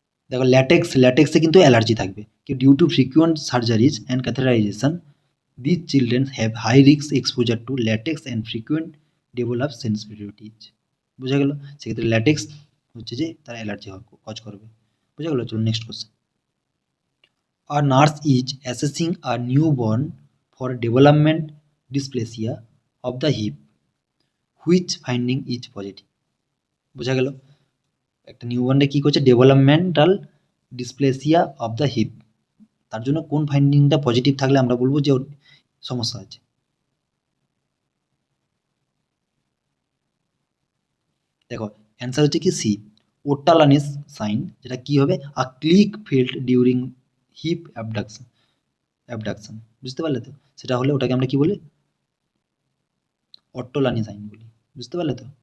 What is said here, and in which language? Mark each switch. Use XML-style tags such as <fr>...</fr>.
<bn>দেখো ল্যাটেক্সে কিন্তু অ্যালার্জি থাকবে, কি</bn> <en>Due to frequent surgeries and catheterization this children have high risk exposure to latex and frequent develop sensitivities.</en> <bn>বোঝা গেল, সেক্ষেত্রে ল্যাটেক্স হচ্ছে যে তার অ্যালার্জি কজ করবে। বোঝা গেল, চলো next question,</bn> <en>a nurse is assessing a newborn for development dysplasia of the hip, which finding is positive।</en> <bn>বোঝা গেল, একটা নিউবর্নে কী করছে, developmental dysplasia of the hip, তার জন্য কোন ফাইন্ডিংটা পজিটিভ থাকলে আমরা বলবো যে ওর সমস্যা আছে। দেখো অ্যান্সার হচ্ছে কি সি, ওটালানিস সাইন, যেটা কি হবে,</bn> <en>a click field during hip abduction,</en> <bn>বুঝতে পারলে তো, সেটা হলে ওটাকে আমরা কি বলি, অট্টোলানি সাইন বলি, বুঝতে পারলে তো।</bn>